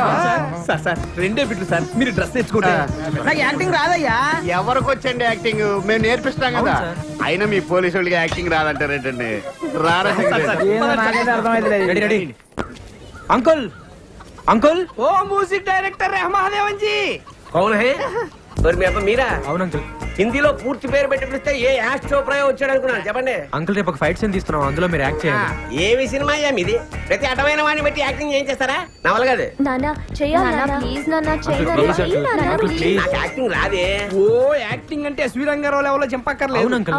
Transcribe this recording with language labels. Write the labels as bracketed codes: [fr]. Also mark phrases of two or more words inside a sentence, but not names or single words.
[te] సార్ సార్ 2 బిట్లు సార్, మీరు డ్రెస్ తెచ్చుకుంటే. నాకు యాక్టింగ్ రాదయ్యా. ఎవరికి వచ్చండి యాక్టింగ్? మేము నేర్పిస్తాం కదా. అయినా మీ పోలీసు వాళ్ళకి యాక్టింగ్ రాదంటారేంటండి? రారా? ఏదో నాకైతే అర్థమైతే రెడీ రెడీ. అంకుల్ అంకుల్ [hi] ఓ म्यूजिक डायरेक्टर रहमान जी कौन है और [te] మీ అబ్బ మీరా అవును అంకుల్. హిందీలో పూర్తి పేరు పెట్టి పిలిస్తే ఏ యాష్ చోప్రా వచ్చాడు అనుకున్నాను చెప్పండి అంకుల్ రేపు ఒక ఫైట్ సీన్ తీస్తున్నాం, అందులో మీరు యాక్ట్ చేయండి. ఏమి సినిమా అయ్యా మీది? ప్రతి అటమైన వాడిని బట్టి యాక్టింగ్ ఏం చేస్తారా? నవల కాదు. నాన్న చెయ్యాలి ప్లీజ్ నాన్న [en] please, uncle. Uncle, please. [te] నాకు యాక్టింగ్ రాదే. ఓ యాక్టింగ్ అంటే ఎస్వి రంగారావు లెవెల్లో చంపక్కర్లేదు. అవును, uncle.